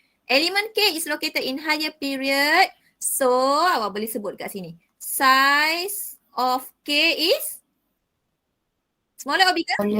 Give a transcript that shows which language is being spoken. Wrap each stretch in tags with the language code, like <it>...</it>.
<en>Element K is located in higher period.</en> <ms>So, awak boleh sebut kat sini.</ms> <en>Size of K is smaller or bigger?</en>